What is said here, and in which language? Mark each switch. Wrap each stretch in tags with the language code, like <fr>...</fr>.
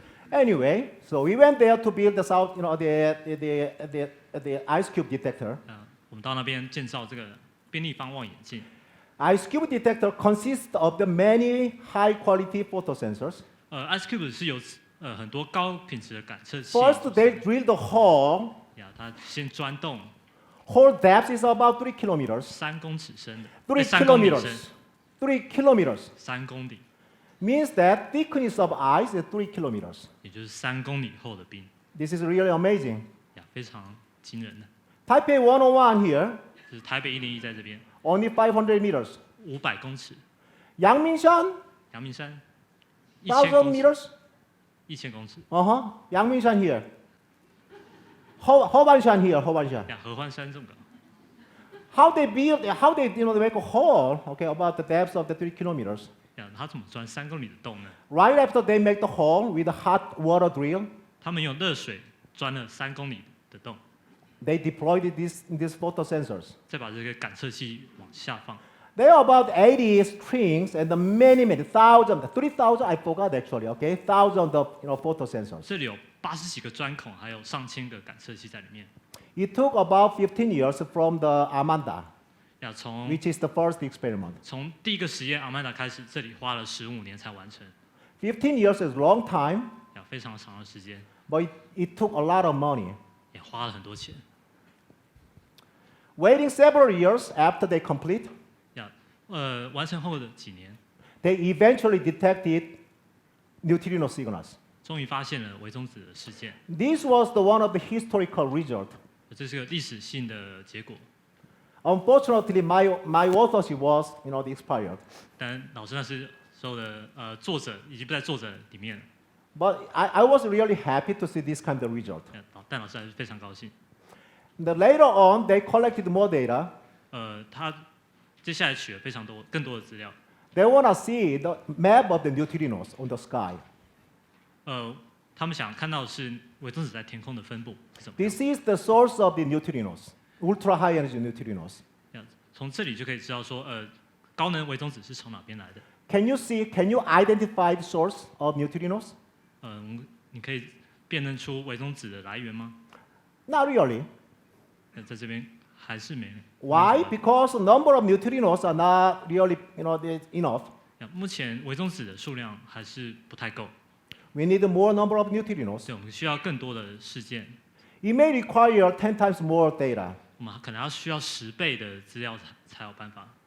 <en>Anyway, so we went there to build the ice cube detector.</en> <zh>我们到那边建造这个便利方望远镜。</zh> <en>Ice cube detector consists of the many high-quality photo sensors.</en> <zh>Ice Cube 是有很多高品质的感测器。</zh> <en>First, they drilled a hole.</en> <zh>它先钻洞，</zh> <en>Hole depth is about 3 kilometers.</en> <zh>3公尺深的，</zh> <en>3</en> <zh>3公里深，</zh> <en>kilometers. 3 kilometers</en> <zh>3公里，</zh> <en>means that thickness of ice is 3 kilometers.</en> <zh>也就是3公里厚的冰，</zh> <en>This is really amazing.</en> <zh>非常惊人的。</zh> <en>Taipei 101 here,</en> <zh>就是台北101在这边，</zh> <en>only 500 meters.</en> <zh>500公尺，</zh> <en>Yangmingshan,</en> <zh>阳明山1000</zh> <en>1,000</en> <zh>公尺，</zh> <en>meters.</en> <zh>1000公尺，</zh> <en>Yangmingshan here. Hobanshan here, Hobanshan.</en> <zh>合欢山这么高。</zh> <en>How they make a hole, okay, about the depth of the 3 kilometers.</en> <zh>他怎么钻3公里的洞呢？</zh> <en>Right after they make the hole with a hot water drill,</en> <zh>他们用热水钻了3公里的洞，</zh> <en>they deployed these photo sensors.</en> <zh>再把这个感测器往下放。</zh> <en>There are about 80 strings and many, 3,000, I forgot actually, okay, thousands of photo sensors.</en> <zh>这里有80几个钻孔，还有上千个感测器在里面。</zh> <en>It took about 15 years from the Amanda,</en> <zh>从</zh> <en>which is the first experiment.</en> <zh>第一个实验阿曼达开始，这里花了15年才完成，</zh> <en>15 years is a long time,</en> <zh>非常长的时间，</zh> <en>but it took a lot of money.</en> <zh>也花了很多钱。</zh> <en>Waiting several years after they complete,</en> <zh>完成后的几年，</zh> <en>they eventually detected neutrino signals.</en> <zh>终于发现了微中子的事件。</zh> <en>This was one of the historical results.</en> <zh>这是个历史性的结果。</zh> <en>Unfortunately, my authorship was, expired.</en> <zh>但老师那时候的作者已经不在作者里面了。</zh> <en>But I was really happy to see this kind of result.</en> <zh>但老师还是非常高兴。</zh> <en>Later on, they collected more data.</en> <zh>他接下来取了更多的资料。</zh> <en>They want to see the map of the neutrinos on the sky.</en> <zh>他们想看到的是微中子在天空的分布是怎么样。</zh> <en>This is the source of the neutrinos, ultra high energy neutrinos.</en> <zh>这样子，从这里就可以知道说，高能微中子是从哪边来的。</zh> <en>Can you identify the source of neutrinos?</en> <zh>你可以辨认出微中子的来源吗？</zh> <en>Not really.</en> <zh>在这边还是没。</zh> <en>Why? Because the number of neutrinos are not really, enough.</en> <zh>目前微中子的数量还是不太够，</zh> <en>We need more number of neutrinos.</en> <zh>所以我们需要更多的事件。</zh> <en>It may require 10 times more data.</en> <zh>我们可能需要10倍的资料才有办法。</zh>